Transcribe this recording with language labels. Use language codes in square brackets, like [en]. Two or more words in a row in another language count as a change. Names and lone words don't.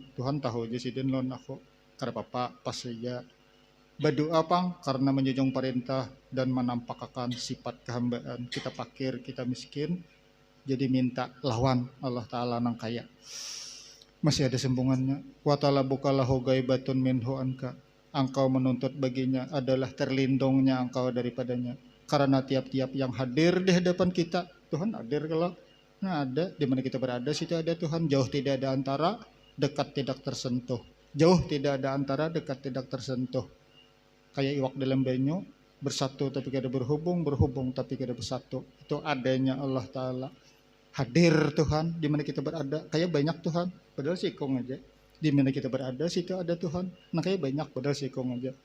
[bjn] Tuhan tahu aja sih dan lawan aku. Kada apa-apa pas saja. Berdoa pang karena menjunjung perintah dan menampakkan sifat kehambaan, kita pakir, kita miskin, jadi minta lawan Allah Ta'ala nang kaya. Masih ada sambungannya. [ar] وطلبك له غيبة منه عنك, [bjn] engkau menuntut baginya adalah terlindungnya engkau daripadanya. Karena tiap-tiap yang hadir di hadapan kita, Tuhan hadir kalau ada di mana kita berada, situ ada Tuhan. Jauh tidak ada antara, dekat tidak tersentuh. Jauh tidak ada antara, dekat tidak tersentuh. Kayak iwak dalam banyu, bersatu tapi kada berhubung, berhubung tapi kada bersatu. Itu adanya Allah Ta'ala. Hadir Tuhan di mana kita berada. Kayak banyak Tuhan, padahal sikong aja. Di mana kita berada, situ ada Tuhan. Nah kayak banyak, padahal sikong aja.